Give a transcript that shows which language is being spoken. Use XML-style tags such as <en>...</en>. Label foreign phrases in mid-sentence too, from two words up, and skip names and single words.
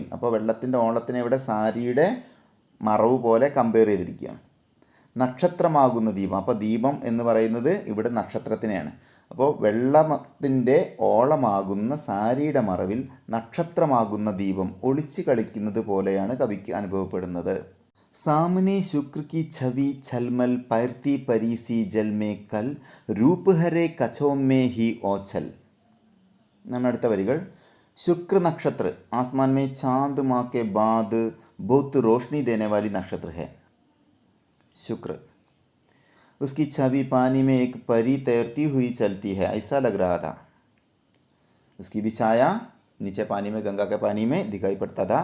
<ml>അപ്പോൾ വെള്ളത്തിൻ്റെ ഓളത്തിനെ ഇവിടെ സാരിയുടെ മറവ് പോലെ കമ്പയർ ചെയ്തിരിക്കുകയാണ്. നക്ഷത്രമാകുന്ന ദീപം, അപ്പോൾ ദീപം എന്ന് പറയുന്നത് ഇവിടെ നക്ഷത്രത്തിനെയാണ്. അപ്പോൾ വെള്ളത്തിൻ്റെ ഓളമാകുന്ന സാരിയുടെ മറവിൽ നക്ഷത്രമാകുന്ന ദീപം ഒളിച്ച് കളിക്കുന്നത് പോലെയാണ് കവിക്ക് അനുഭവപ്പെടുന്നത്.</ml> <hi>സാമനെ ശുക്ര की छवि छलमल पैरती परीसी जल में कल रूप हरे कछों में ही ओछल</hi> <ml>എന്നാണ് അടുത്ത വരികൾ.</ml> <hi>शुक्र नक्षत्र आसमान में चांद माह के बाद बहुत रोशनी देने वाली नक्षत्र है शुक्र. उसकी छवि पानी में एक परी तैरती हुई चलती है, ऐसा लग रहा था. उसकी भी छाया नीचे पानी में, गंगा के पानी में दिखाई पड़ता था.</hi>